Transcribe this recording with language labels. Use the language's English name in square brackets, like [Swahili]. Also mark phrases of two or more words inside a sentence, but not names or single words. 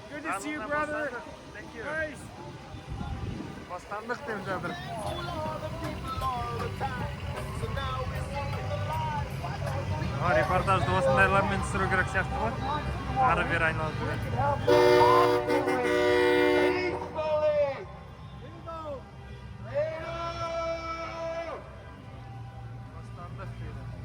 [English] to see you, brother. Thank you. Nice. [Kazakh] Bastandық деп жатыр. Репортажды осындайлармен түсіру керек сияқты ғой. Ары бері айналып жүреді. Бастандық дейді.